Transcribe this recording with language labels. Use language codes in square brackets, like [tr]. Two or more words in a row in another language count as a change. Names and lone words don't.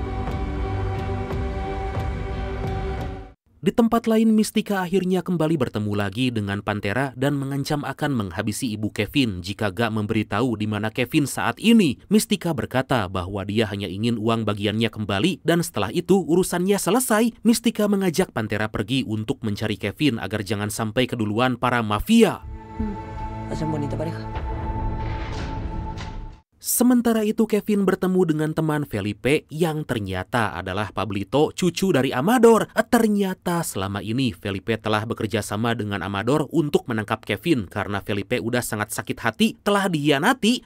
[id] Di tempat lain, Mystika akhirnya kembali bertemu lagi dengan Pantera dan mengancam akan menghabisi ibu Kevin jika gak memberitahu di mana Kevin saat ini. Mystika berkata bahwa dia hanya ingin uang bagiannya kembali dan setelah itu urusannya selesai. Mystika mengajak Pantera pergi untuk mencari Kevin agar jangan sampai keduluan para mafia. [es] Hacen bonita pareja. [id] Sementara itu Kevin bertemu dengan teman Felipe yang ternyata adalah Pablito, cucu dari Amador. Ternyata selama ini Felipe telah bekerja sama dengan Amador untuk menangkap Kevin karena Felipe udah sangat sakit hati telah dihianati.